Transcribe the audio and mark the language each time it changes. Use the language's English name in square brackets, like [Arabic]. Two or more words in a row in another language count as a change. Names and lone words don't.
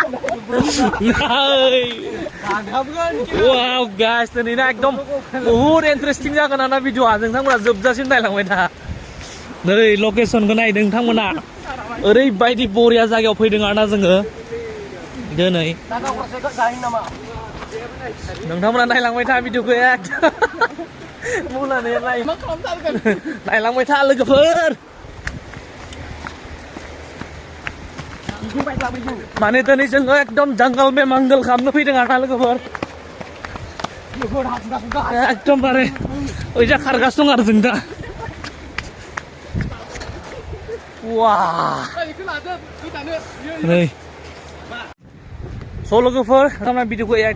[English] wow guys [Bodo] दिनैना एकदम बहुत इन्टारेस्टिं जागोन आरोना भिडिअआ नोंथांमोना जोबजासिम नायलांबाय दा नै लकेसनखौ नाय नोंथांमोना ओरैबायदि बरिया जायगायाव फैदों आरोना जोङो दिनै नोंथांमोना नायलांबाय था भिडिअखौ नायलांबाय था लोगोफोर माने दिनै जोङो एकदम [Hindi] जंगल में मंगल [Bodo] खालामनो फैदों आरोना लोगोफोर एकदमबारे ओइजा खारगासिनो दं आरो जों दा नै स' लोगोफोर नोंथांमोना भिडिअखौ A